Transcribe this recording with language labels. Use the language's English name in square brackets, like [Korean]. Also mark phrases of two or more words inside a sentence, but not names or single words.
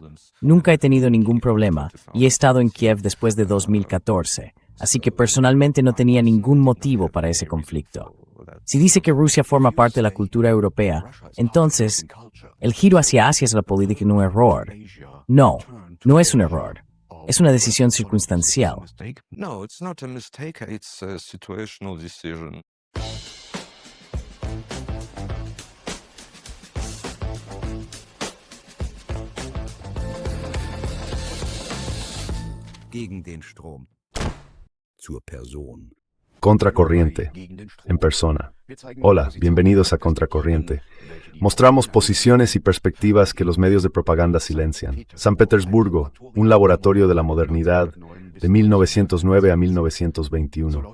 [Spanish] Nunca he tenido ningún problema y he estado en Kiev después de 2014, así que personalmente no tenía ningún motivo para ese conflicto. Si dice que Rusia forma parte de la cultura europea, entonces, el giro hacia Asia es la política un error. No, no es un error. Es una decisión circunstancial. No, [English] it's not a mistake, it's a situational decision. [German] Gegen den Strom. Zur Person. [Spanish] Contracorriente, en persona. Hola, bienvenidos a Contracorriente. Mostramos posiciones y perspectivas que los medios de propaganda silencian. San Petersburgo, un laboratorio de la modernidad, de 1909 a 1921.